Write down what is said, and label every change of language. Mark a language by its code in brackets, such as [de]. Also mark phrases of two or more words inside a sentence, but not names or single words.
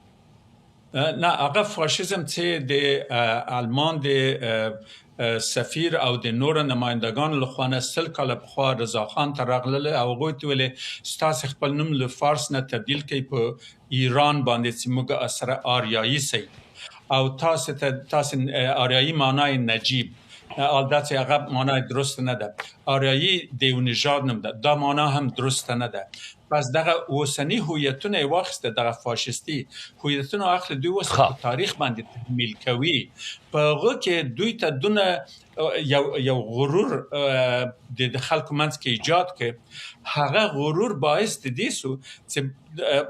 [ps] نه هغه فاشیزم چې د آلمان د سفیر او د نور نمائندگان لخوا 100 کال په خوا رضا خان ته راغله او هغوی ته ویل ستاسو خپل نوم له فارس نه تبدیل کړئ په ایران باندې چې موږ اثر آریایی سي او تاسو [fa] آریایی معنای نجیب [ps] البته هغه معنای درست نه ده آریایی د نژاد نوم ده دا معنی هم درست نه ده پس دغه اوسنی هویتونه واخسته دغه فاشیستی هویتونه اخلي دوی وس په تاریخ باندې تحمیل کوي په هغه کې دوی ته دونه یو غرور د خلکو منځ کې ایجاد کې هغه غرور باعث دي سو چې